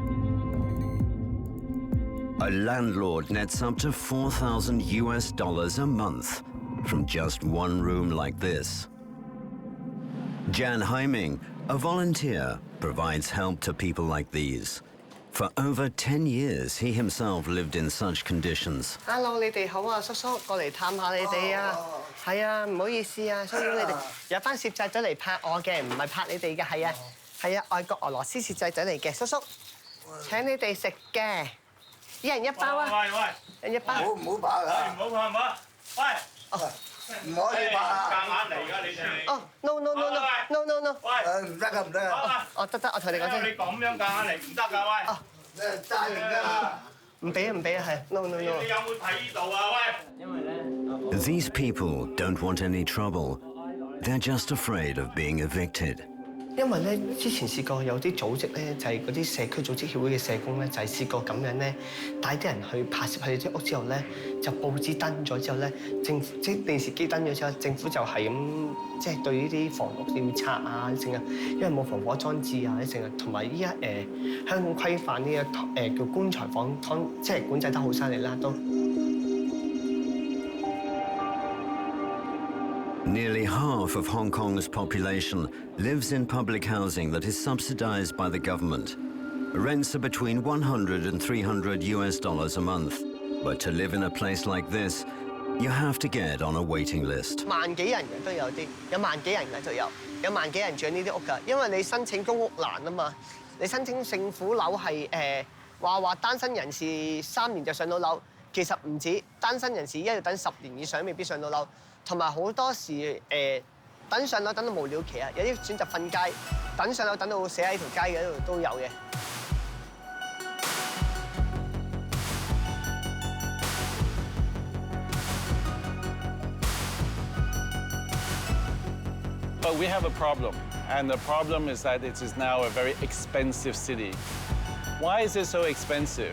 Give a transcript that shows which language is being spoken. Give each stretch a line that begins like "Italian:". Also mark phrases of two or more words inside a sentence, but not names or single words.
English: A landlord nets up to 4,000 US dollars a month from just one room like this. Jan Haiming, a volunteer, provides help to people like these. For over 10 years, he himself lived in such conditions.
Cantonese: Hello，你哋好啊，叔叔，過嚟探下你哋啊。係啊，唔好意思啊，騷擾你哋。有班攝製隊嚟拍我嘅，唔係拍你哋嘅，係啊，係啊，外國俄羅斯攝製隊嚟嘅，叔叔，請你哋食嘅。一人一包啊！喂，人一包。唔好拍啊！唔好拍，唔好。喂，唔可以拍啊！夾硬嚟㗎你哋。
English: 哦 ，no no no no no no no。
Cantonese: 喂，唔得㗎，唔得啊！哦，得，我同你講先。你咁樣夾硬嚟唔得㗎，喂。哦，揸完㗎。唔俾啊，唔俾啊，係
English: no no no。
Cantonese: 你有冇睇呢度啊？喂。因為咧。
English: These people don't want any trouble. They're just afraid of being evicted.
Cantonese: 因為咧，之前試過有啲組織咧，就係嗰啲社區組織協會嘅社工咧，就係試過咁樣咧，帶啲人去拍攝佢哋啲屋之後咧，就報紙登咗之後咧，政府即係電視機登咗之後，政府就係咁即係對呢啲房屋要拆啊，成日因為冇防火裝置啊，成日同埋依家香港規範呢個叫棺材房即係管制得好犀利啦都。
English: Nearly half of Hong Kong's population lives in public housing that is subsidized by the government. Rents are between $100 and $300 a month. But to live in a place like this, you have to get on a waiting list.
Cantonese: 萬幾人嘅都有啲，有萬幾人嘅就有萬幾人住呢啲屋㗎，因為你申請公屋難啊嘛，你申請政府樓係話單身人士3年就上到樓，其實唔止，單身人士一要等10年以上未必上到樓，同埋好多時等上樓等到無了期啊，有啲選擇瞓街，等上樓等到死喺條街嘅度都有嘅。
English: But we have a problem, and the problem is that it is now a very expensive city. Why is it so expensive?